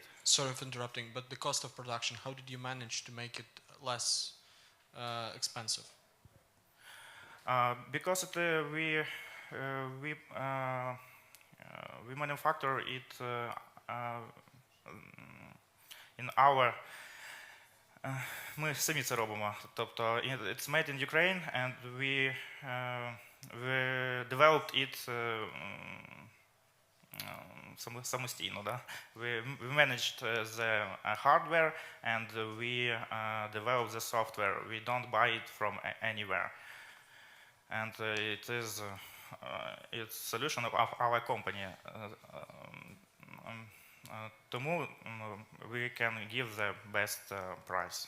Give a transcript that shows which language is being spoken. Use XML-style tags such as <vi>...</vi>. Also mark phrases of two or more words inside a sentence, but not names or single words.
<en>Sort of interrupting, but the cost of production, how did you manage to make it less expensive? Because we manufacture it in our</en> <uk>ми самі це робимо.</uk> <en>Тобто it's made in Ukraine and we developed it самостійно. Да? We managed the hardware and we developed the software. We don't buy it from anywhere. And it is it's solution of our company. Тому we can give the best price.</en>